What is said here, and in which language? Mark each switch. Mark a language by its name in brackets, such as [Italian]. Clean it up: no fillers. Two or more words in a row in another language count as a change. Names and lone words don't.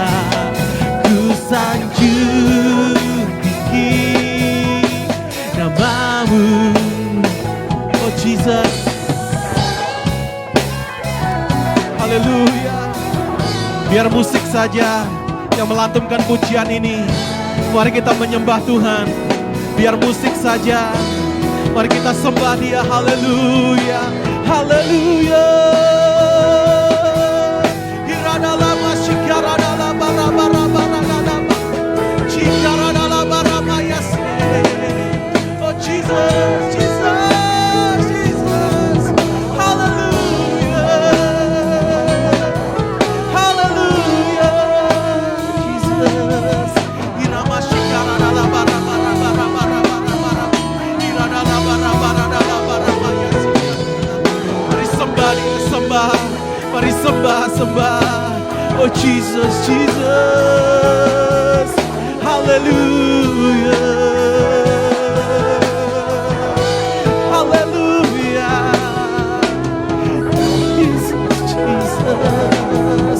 [Indonesian] Ku sanjung tinggi namamu, oh Jesus. Haleluya. Biar musik saja yang melantunkan pujian ini. Mari kita menyembah Tuhan. Biar musik saja, mari kita sembah Dia. Haleluya, haleluya. Hiradalama shikaradalama rabarabarabarabaraba. Shikaradalama ramayase. Oh Jesus, Jesus, Jesus. Haleluya, haleluya. Jesus. Hirama shikaradalama mari sembah, sembah. Oh Jesus, Jesus. Haleluya, haleluya. Jesus, Jesus.